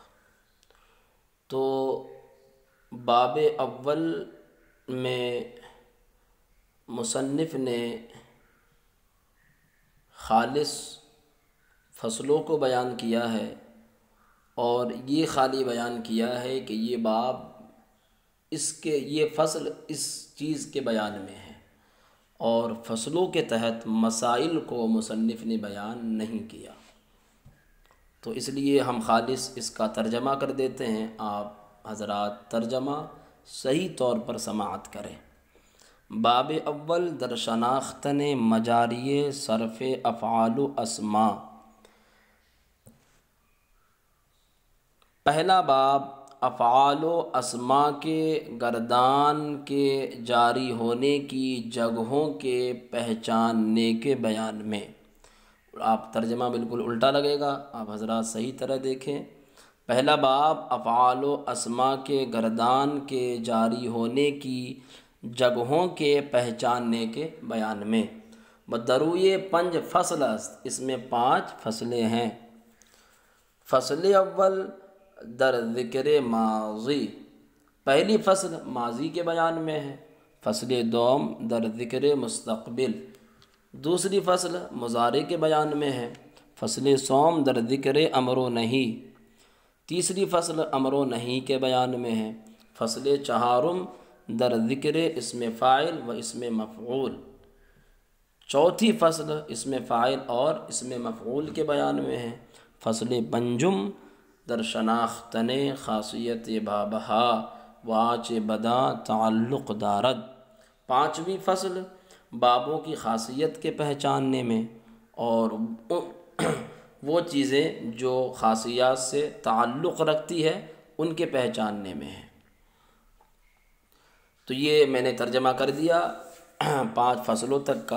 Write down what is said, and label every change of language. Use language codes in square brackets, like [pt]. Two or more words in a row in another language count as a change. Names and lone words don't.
[ur] تو باب اول میں مصنف نے خالص فصلوں کو بیان کیا ہے، اور یہ خالی بیان کیا ہے کہ یہ باب یہ فصل اس چیز کے بیان میں ہے، اور فصلوں کے تحت مسائل کو مصنف نے بیان نہیں کیا۔ تو اس لیے ہم خالص اس کا ترجمہ کر دیتے ہیں، آپ حضرات ترجمہ صحیح طور پر سماعت کریں۔ [fa] باب اول در شناختن مجاری صرف افعال و اسماء۔ [ur] پہلا باب افعال و اسماء کے گردان کے جاری ہونے کی جگہوں کے پہچاننے کے بیان میں۔ آپ ترجمہ بالکل الٹا لگے گا، آپ حضرات صحیح طرح دیکھیں۔ پہلا باب افعال و اسماء کے گردان کے جاری ہونے کی جگہوں کے پہچاننے کے بیان میں۔ [fa] بدروئے پنج فصل است، [ur] اس میں 5 فصلیں ہیں۔ [fa] فصل اول در ذکر ماضی، [ur] پہلی فصل ماضی کے بیان میں ہے۔ [fa] فصل دوم در ذکر مستقبل، [ur] دوسری فصل مضارع کے بیان میں ہے۔ [fa] فصل سوم در ذکر امر و نہی، [ur] تیسری فصل امر و نہی کے بیان میں ہے۔ [fa] فصل چہارم در ذکر اسم فاعل و اسم مفعول، [ur] چوتھی فصل اسم فاعل اور اسم مفعول کے بیان میں ہے۔ [fa] فصل پنجم در شناختن خاصیت بابہا واچ بدا تعلق دارد، [ur] پانچویں فصل بابوں کی خاصیت کے پہچاننے میں، اور وہ چیزیں جو خاصیات سے تعلق رکھتی ہے ان کے پہچاننے میں ہے۔ تو یہ میں نے ترجمہ کر دیا 5 فصلوں تک کا۔